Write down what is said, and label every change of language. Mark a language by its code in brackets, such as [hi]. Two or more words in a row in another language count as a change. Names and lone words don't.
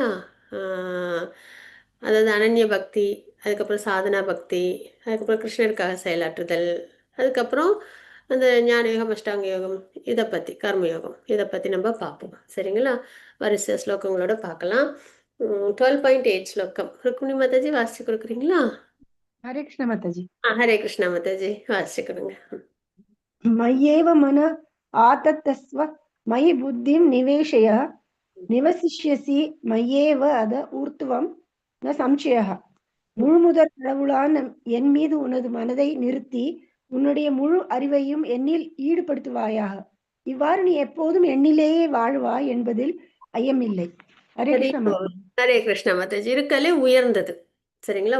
[ta] ஆஹ் அதாவது அனன்ய பக்தி, அதுக்கப்புறம் சாதனா பக்தி, அதுக்கப்புறம் கிருஷ்ணருக்காக செயலாற்றுதல், அதுக்கப்புறம் அந்த ஞான யோகம், அஷ்டாங்க யோகம், இதை பற்றி கர்மயோகம், இதை பற்றி நம்ம பார்ப்போம். சரிங்களா? வரிசை ஸ்லோகங்களோட பார்க்கலாம். 12.8 ஸ்லோகம் ருக்மிணி மாதாஜி வாசிச்சு கொடுக்குறீங்களா? [hi] हरे कृष्ण माताजी। [ta] ஹரே கிருஷ்ணா மாதாஜி வாசிச்சு கொடுங்க. [sa] मय्येव मन आततस्व मयि बुद्धिं निवेशय निवसिष्यसि मय्येव अद ऊर्ध्वं न संशयः [ta] முழுமுதற் கடவுளான என் மீது உனது மனதை நிறுத்தி உன்னுடைய முழு அறிவையும் என்னில் ஈடுபடுத்துவாயாக. இவ்வாறு நீ எப்போதும் என்னிலேயே வாழ்வாய் என்பதில் ஐயமில்லை. ஹரே ஹரே கிருஷ்ண போல். ஹரே கிருஷ்ணா மாதாஜி. இருக்கலே உயர்ந்தது. சரிங்களா?